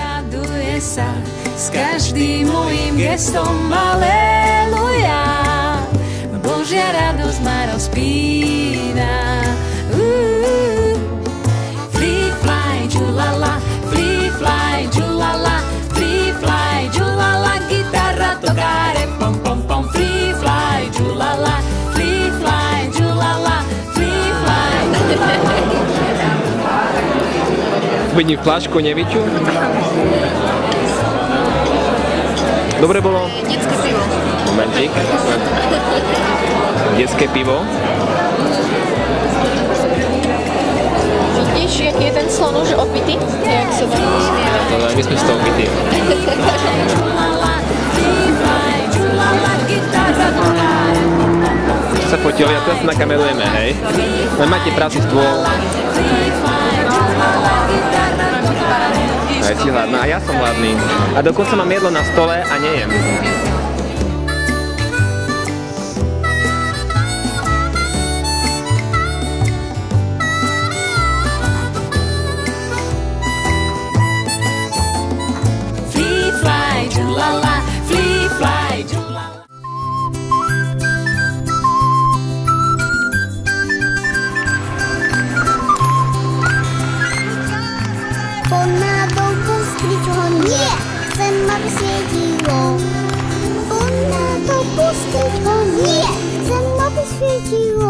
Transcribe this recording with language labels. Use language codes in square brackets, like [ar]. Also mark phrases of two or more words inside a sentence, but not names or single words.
[sk] raduje sa s každým mojím gestom, aleluja. Božia radosť ma rozpína. [en] Free fly, džulala, free fly, džulala, free fly, džulala, [es] gitarra tocare, [en] pom pom pom. Free fly, džulala, free fly, džulala, free fly. [sk] Vidím fľašku, nevyču. Dobre bolo? Detské pivo. Momentík. Detské pivo. Vidíš, jaký je ten slon už opitý? Jak sa tam usmieva. Ale my sme z toho opití. Sa fotili a teraz sa nakamerujeme, hej? Len máte práci stôl. A si hladná, a ja som hladný. A dokonca mám jedlo na stole a nejem. [en] Free fly, džulala, free fly, džulala. [sk] Nie, chcem, aby svietilo. Poďme dopustiť ho. Nie, chcem, aby svietilo.